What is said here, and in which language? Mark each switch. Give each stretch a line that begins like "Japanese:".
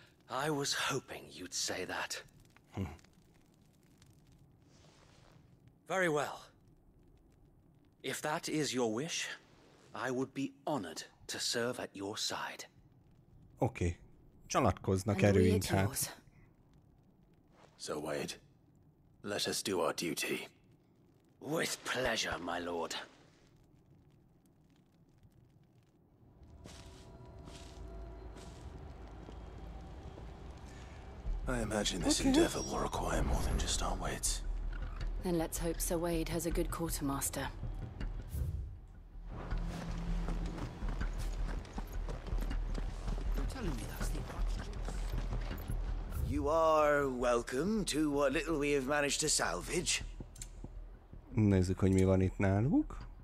English: I was hoping you'd say that. Very well. If that is your wish, I would be honored to serve at your side.
Hungarian: Oké. Csalatkoznak erőink hát.
English: So Wade, let us do our duty. With pleasure, my lord. I imagine this endeavor will require more than just our wits. Then let's hope Sir Wade has a good quartermaster. You are welcome to what little we have managed to salvage.
Hungarian: Nézzük, hogy mi van itt náluk.